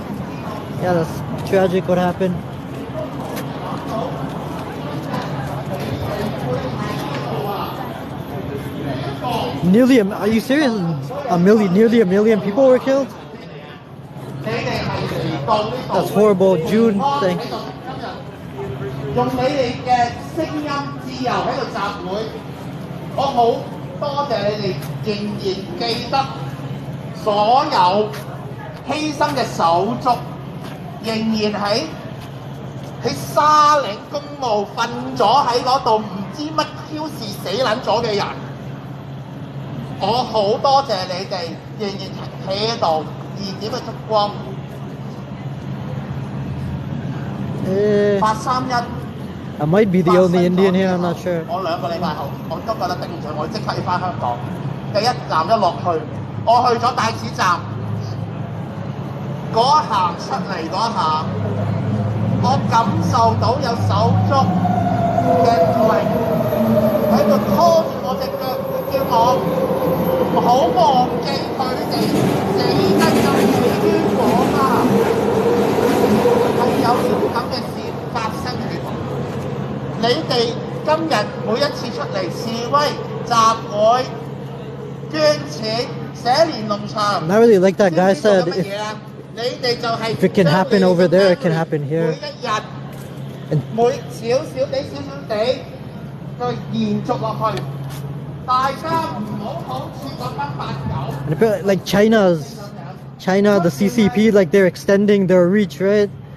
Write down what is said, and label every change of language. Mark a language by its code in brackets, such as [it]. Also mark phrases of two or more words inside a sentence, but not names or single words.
[en] Yeah, that's tragic what happened. Are you serious? Nearly a million people were killed? That's horrible. June, thanks. [yue] 用你哋嘅聲音自由喺度集會，我好多謝你哋仍然記得所有犧牲嘅手足，仍然喺沙嶺公墓瞓咗喺嗰度，唔知乜 Q 事死撚咗嘅人。我好多謝你哋仍然企喺度，燃點嘅燭光。831。 [en] I might be the only Indian here, I'm not sure. [yue] 我2個禮拜後，我都覺得頂唔順，我即刻要翻香港。第一站一落去，我去咗大使站，嗰行出嚟嗰下，我感受到有手足嘅力喺度拖住我隻腳，叫我唔好忘記佢哋死得咁冤枉啊！係有呢啲咁嘅事發生喺度。你哋今日每一次出嚟示威、集會、捐錢、 [en] Not really like that guy said, if it can happen over there, it can happen here. And like China, the CCP, like they're extending their reach, right?